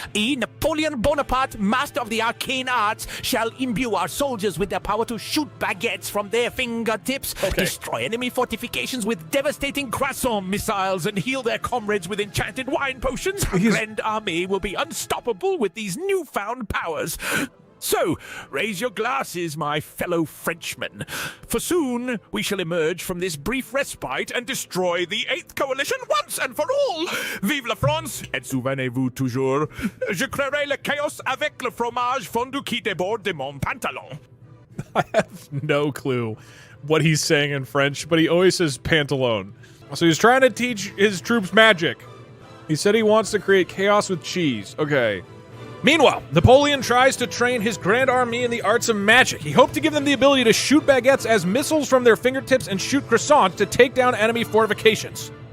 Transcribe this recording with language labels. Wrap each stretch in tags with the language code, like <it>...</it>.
<en>Napoleon Bonaparte, master of the arcane arts, shall imbue our soldiers with their power to shoot baguettes from their fingertips, destroy enemy fortifications with devastating croissant missiles, and heal their comrades with enchanted wine potions. Our grand army will be unstoppable with these newfound powers. So, raise your glasses, my fellow Frenchmen, for soon we shall emerge from this brief respite and destroy the 8th Coalition once and for all!</en> <fr>Vive la France, et souvenez-vous toujours, je créerai le chaos avec le fromage fondu qui déborde de mon pantalon.</fr> <en>I have no clue what he's saying in French, but he always says pantalone. So he's trying to teach his troops magic. He said he wants to create chaos with cheese. Okay. Meanwhile, Napoleon tries to train his Grand Army in the arts of magic. He hoped to give them the ability to shoot baguettes as missiles from their fingertips and shoot croissants to take down enemy fortifications.</en>